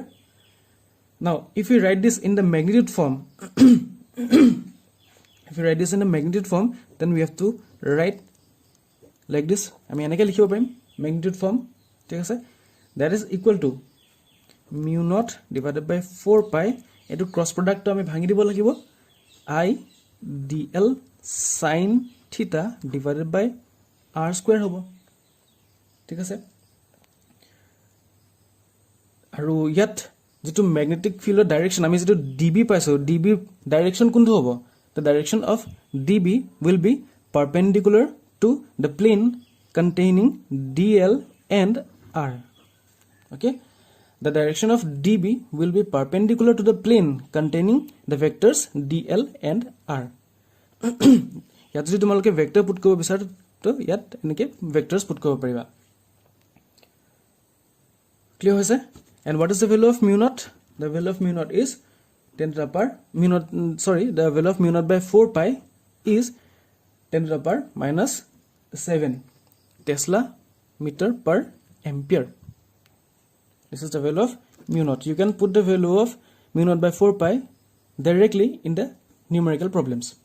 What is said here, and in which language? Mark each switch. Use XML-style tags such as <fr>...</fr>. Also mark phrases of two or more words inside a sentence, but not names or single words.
<en>Now, if we write this in the magnitude form, then we have to write like this. I mean, magnitude form. That is equal to mu naught divided by 4 pi etu cross product</en> <as>তো আমি ভাঙি দিব লাগিব</as> <en>I dl sin theta divided by r square hobo,</en> <as>ঠিক আছে? আৰু ইয়াত যেটো</as> <en>magnetic field direction</en> <as>আমি যেটো dB পাইছো, dB direction কোনটো হ'ব?</as> <en>The direction of dB will be perpendicular to the plane containing dl and r. Okay? The direction of dB will be perpendicular to the plane containing the vectors dl and r.</en> <as>ইয়াত যদি তোমালোকে</as> <en>vector put</en> <as>কৰিব বিচাৰা তো ইয়াত এনেকে</as> <en>vectors put</en> <as>কৰিব পাৰিবা. Clear হৈছে?</as> <en>And what is the value of mu naught? The value of mu naught is 10 to the power the value of mu naught by 4 pi is 10 to the power minus 7 Tesla meter per ampere. This is the value of mu naught. You can put the value of mu naught by 4 pi directly in the numerical problems.</en>